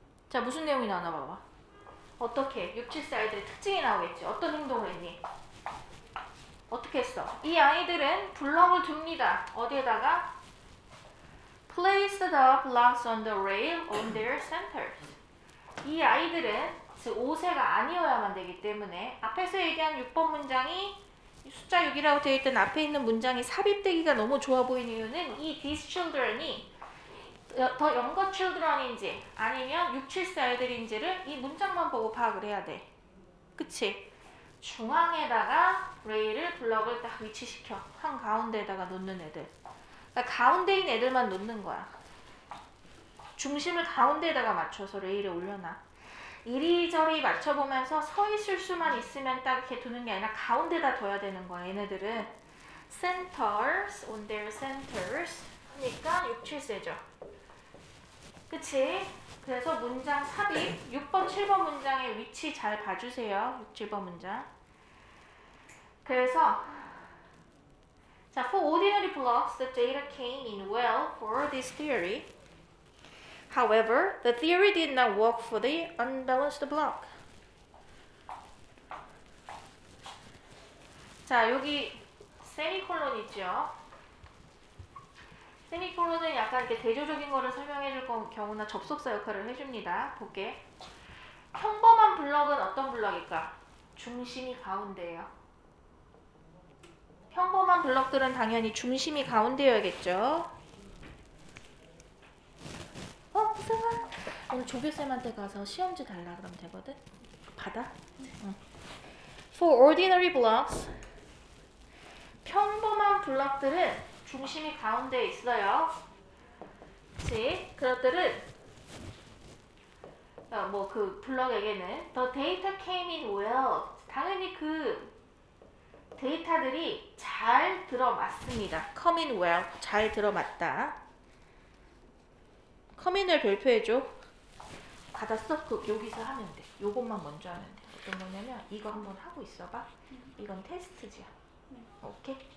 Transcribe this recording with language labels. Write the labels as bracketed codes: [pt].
[ko] 자, 무슨 내용이 나오나 봐봐. 어떻게? 6, 7세 아이들의 특징이 나오겠지. 어떤 행동을 했니? 어떻게 했어? 이 아이들은 블럭을 둡니다. 어디에다가? [en] Place the blocks on the rail on their centers. [ko] 이 아이들은 5세가 아니어야만 되기 때문에 앞에서 얘기한 6번 문장이 숫자 6이라고 되어 있던 앞에 있는 문장이 삽입되기가 너무 좋아 보이는 이유는 이 these children이 더 younger children인지 아니면 6, 7세 아이들인지를 이 문장만 보고 파악을 해야 돼. 그치? 중앙에다가 레일을 블럭을 딱 위치시켜. 한가운데에다가 놓는 애들. 그러니까 가운데인 애들만 놓는 거야. 중심을 가운데에다가 맞춰서 레일에 올려놔. 이리저리 맞춰보면서 서 있을 수만 있으면 딱 이렇게 두는 게 아니라 가운데다 둬야 되는 거야. 얘네들은 centers, on their centers 하니까 6, 7세죠. 그치? 그래서 문장 삽입 6번, 7번 문장의 위치 잘 봐주세요. 6, 7번 문장. 그래서 [en] 자, for ordinary blocks, the data came in well for this theory. However, the theory did not work for the unbalanced block. [ko] 자, 여기 세미콜론 있죠? 세미콜론은 약간 이렇게 대조적인 거를 설명해 줄 경우나 접속사 역할을 해줍니다. 볼게. 평범한 블럭은 어떤 블럭일까? 중심이 가운데예요. 평범한 블럭들은 당연히 중심이 가운데여야겠죠. 무서워. 오늘 조교쌤한테 가서 시험지 달라 그러면 되거든. 받아? 응. [en] For ordinary blocks, [ko] 평범한 블럭들은 중심이 가운데에 있어요. 그치? 그것들은 뭐 그 블럭에게는 [en] the data came in well. [ko] 당연히 그 데이터들이 잘 들어맞습니다. [en] come in well. [ko] 잘 들어맞다. come in을 별표해줘. 받았어? 그 여기서 하면 돼. 요것만 먼저 하면 돼. 어떤 거냐면 이거 한번 하고 있어봐. 이건 테스트지야. 오케이?